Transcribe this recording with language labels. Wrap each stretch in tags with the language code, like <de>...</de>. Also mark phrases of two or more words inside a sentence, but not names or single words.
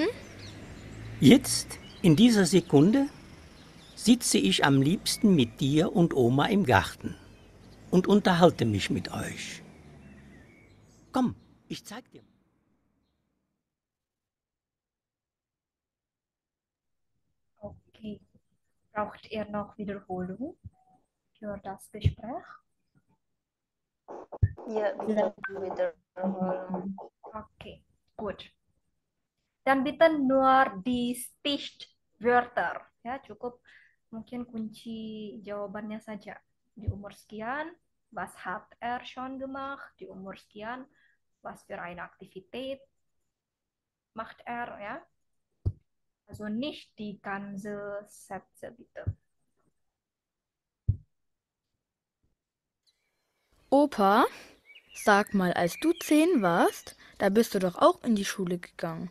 <de>Jetzt, in dieser Sekunde, sitze ich am liebsten mit dir und Oma im Garten und unterhalte mich mit euch. Komm, ich zeig dir. Okay. Braucht ihr noch Wiederholung für das Gespräch?</de> <id>Ya, bisa wiederholen.</id> <de>Okay, gut. Dan bitte nur die Stichwörter.</de> <id>Ya, cukup mungkin kunci jawabannya saja. Di umur sekian,</id> <de>was hat er schon gemacht?</de> <id>Di umur sekian,</id> <de>was für eine Aktivität macht er? Ja? Also nicht die ganze Sätze, bitte. Opa, sag mal, als du 10 warst, da bist du doch auch in die Schule gegangen.</de>